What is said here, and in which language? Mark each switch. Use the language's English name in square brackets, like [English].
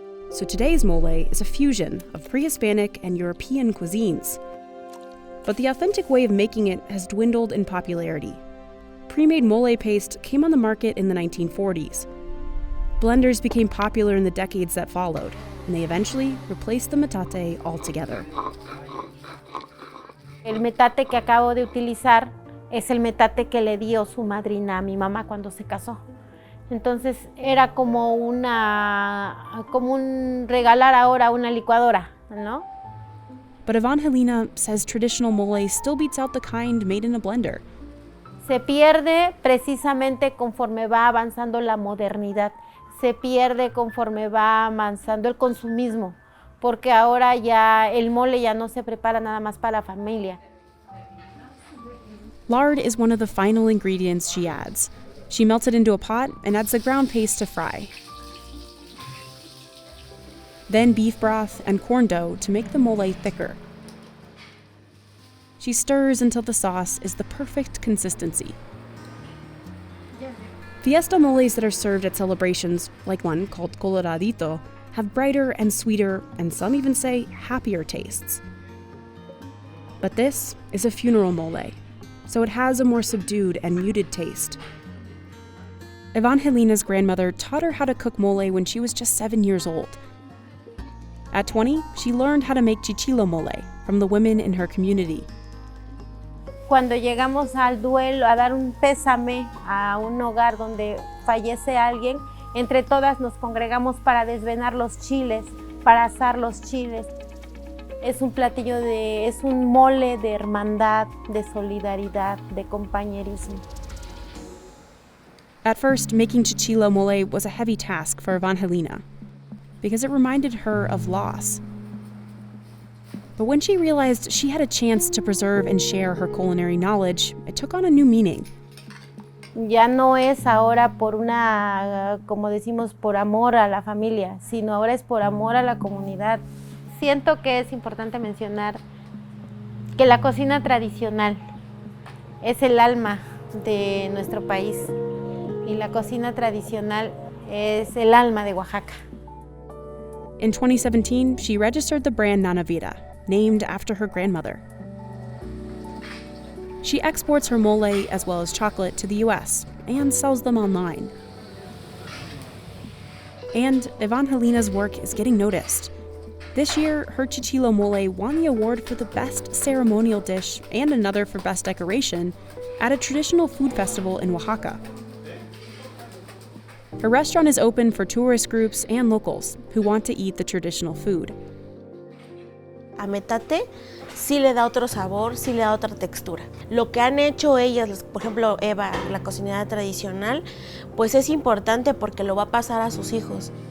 [English] So today's mole is a fusion of pre-Hispanic and European cuisines. But the authentic way of making it has dwindled in popularity. Pre-made mole paste came on the market in the 1940s. Blenders became popular in the decades that followed, and they eventually replaced the metate altogether. [Spanish] El metate que acabo de utilizar es el metate que le dio su madrina a mi mamá cuando se casó. Entonces era como un regalar ahora una licuadora, ¿no? [English] But Evangelina says traditional mole still beats out the kind made in a blender. [Spanish] Se pierde precisamente conforme va avanzando la modernidad. Se pierde conforme va avanzando el consumismo, porque ahora ya el mole ya no se prepara nada más para la familia. [English] Lard is one of the final ingredients she adds. She melts it into a pot and adds the ground paste to fry. Then beef broth and corn dough to make the mole thicker. She stirs until the sauce is the perfect consistency. Fiesta moles that are served at celebrations, like one called coloradito, have brighter and sweeter, and some even say happier tastes. But this is a funeral mole, so it has a more subdued and muted taste. Evangelina's grandmother taught her how to cook mole when she was just 7 years old. At 20, she learned how to make chichilo mole from the women in her community. [Spanish] Cuando llegamos al duelo, a dar un pésame a un hogar donde fallece alguien, entre todas nos congregamos para desvenar los chiles, para asar los chiles. Es un platillo es un mole de hermandad, de solidaridad, de compañerismo. [English] At first, making chichilo mole was a heavy task for Evangelina, because it reminded her of loss. But when she realized she had a chance to preserve and share her culinary knowledge, it took on a new meaning. [Spanish] Ya no es ahora por una, como decimos, por amor a la familia, sino ahora es por amor a la comunidad. Siento que es importante mencionar que la cocina tradicional es el alma de nuestro país y la cocina tradicional es el alma de Oaxaca. [English] In 2017, she registered the brand Nana Vida, named after her grandmother. She exports her mole as well as chocolate to the US and sells them online. And Evangelina's work is getting noticed. This year, her chichilo mole won the award for the best ceremonial dish and another for best decoration at a traditional food festival in Oaxaca. Her restaurant is open for tourist groups and locals who want to eat the traditional food. [Spanish] A metate sí le da otro sabor, sí le da otra textura. Lo que han hecho ellas, por ejemplo Eva, la cocinera tradicional, pues es importante porque lo va a pasar a sus hijos.